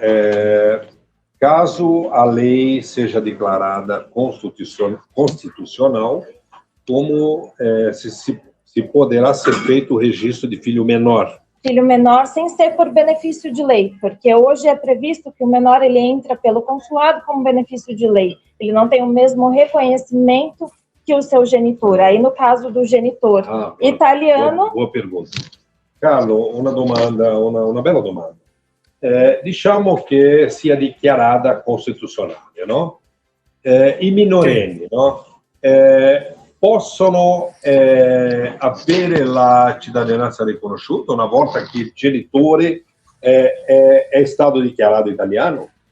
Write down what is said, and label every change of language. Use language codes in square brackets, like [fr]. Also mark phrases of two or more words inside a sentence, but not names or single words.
[pt] Caso a lei seja declarada constitucional, como se poderá ser feito o registro de filho menor, filho menor sem ser por benefício de lei, porque hoje é previsto que o menor ele entra pelo consulado como benefício de lei. Ele não tem o mesmo reconhecimento que o seu genitor. Aí, no caso do genitor italiano... Boa pergunta. [it] Carlo, una bella domanda. Diciamo che sia dichiarata costituzionale, no? I minorenni, no? Possono avere la cittadinanza riconosciuta una volta che il genitore è stato dichiarato italiano?